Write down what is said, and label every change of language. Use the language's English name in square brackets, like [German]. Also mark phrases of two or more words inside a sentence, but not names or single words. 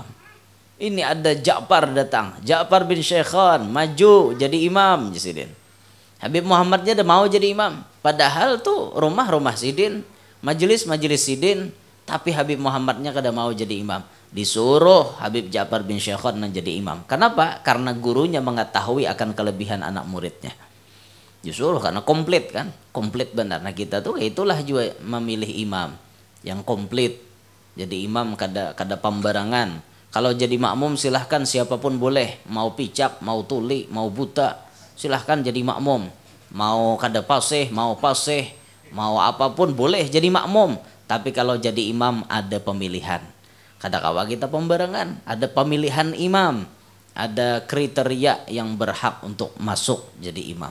[Banjar] Ini ada Ja'far datang, Ja'far bin Syekhan maju jadi imam Sidin. Habib Muhammadnya ada mau jadi imam. Padahal tuh rumah-rumah Sidin, majelis-majelis Sidin, tapi Habib Muhammadnya kada mau jadi imam. [Indonesian] Disuruh Habib Ja'far bin Syekhan menjadi imam. Kenapa? Karena gurunya mengetahui akan kelebihan anak muridnya. Disuruh karena komplit kan, komplit benar. [Banjar] Nah kita tuh itulah juga memilih imam yang komplit. Jadi imam kada pembarangan. [Indonesian] Kalau jadi makmum silahkan siapapun boleh, mau picak, mau tuli, mau buta, silahkan jadi makmum. [Banjar] Mau kada pasih, mau pasih, mau apapun boleh jadi makmum. Tapi kalau jadi imam ada pemilihan. Kada kawa kita pembarangan, ada pemilihan imam, ada kriteria yang berhak untuk masuk jadi imam.